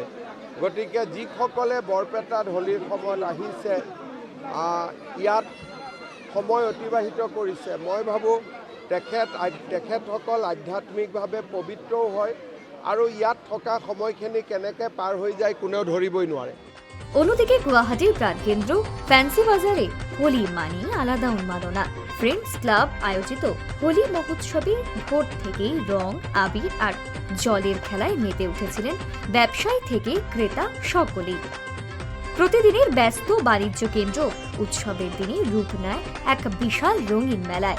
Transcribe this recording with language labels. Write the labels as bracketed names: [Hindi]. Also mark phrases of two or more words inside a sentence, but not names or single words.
[Assamese] গতিকে যিসকলে বৰপেটাত হোলীৰ সময়ত আহিছে, ইয়াত সময় অতিবাহিত কৰিছে, মই ভাবোঁ তেখেতসকল আধ্যাত্মিকভাৱে পবিত্ৰও হয় আৰু ইয়াত থকা সময়খিনি কেনেকৈ পাৰ হৈ যায় কোনেও ধৰিবই নোৱাৰে। [Bangla] অন্যদিকে গুয়াহাটির প্রাণকেন্দ্র ফ্যান্সি বাজারে হোলি মানি আলাদা উন্মাদনা। ফ্রেন্ডস ক্লাব আয়োজিত হোলি মহোৎসবে ভোর থেকেই রং, আবির আর জলের খেলায় মেতে উঠেছিলেন ব্যবসায়ী থেকে ক্রেতা সকলেই। প্রতিদিনের ব্যস্ত বাণিজ্য কেন্দ্র উৎসবের দিনে রূপ নেয় এক বিশাল রঙিন মেলায়।